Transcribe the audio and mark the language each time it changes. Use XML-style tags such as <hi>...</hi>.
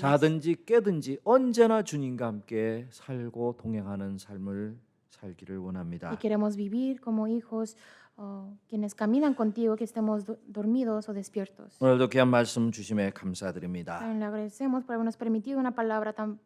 <ko>자든지 깨든지 언제나 주님과 함께 살고 동행하는 삶을 살기를 원합니다.</ko> <es>Y queremos vivir como hijos quienes caminan contigo, que estemos dormidos o despiertos.</es> <ko>오늘도 귀한 말씀 주심에 감사드립니다.</ko> <es>También le agradecemos por habernos permitido una palabra tan</es>